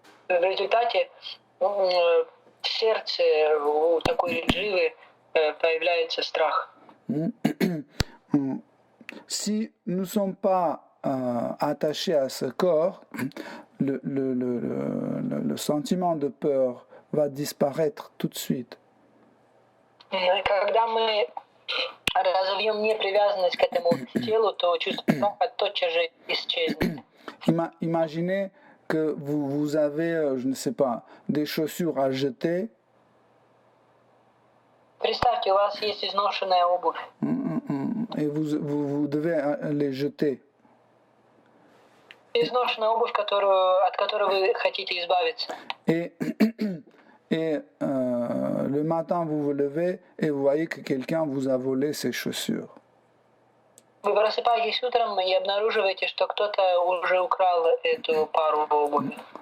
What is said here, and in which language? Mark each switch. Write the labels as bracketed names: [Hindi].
[Russian] В результате в сердце у такой Дживы появляется страх. [French] Si nous ne sommes pas attachés à ce corps, le sentiment de peur va disparaître tout de suite. [Russian] Когда мы разовьем непривязанность к этому телу, то чувство страха тотчас же исчезнет. [French] Imaginez que vous avez, je ne sais pas, des chaussures à jeter. [Russian] Представьте, у вас есть изношенная обувь. [French] Et vous devez les jeter. [Russian] Изношенная обувь, от которой вы хотите избавиться. [French] Et le matin, vous vous levez et vous voyez que quelqu'un vous a volé ses chaussures. [Russian] Вы просыпаетесь утром и обнаруживаете, что кто-то уже украл эту пару обуви.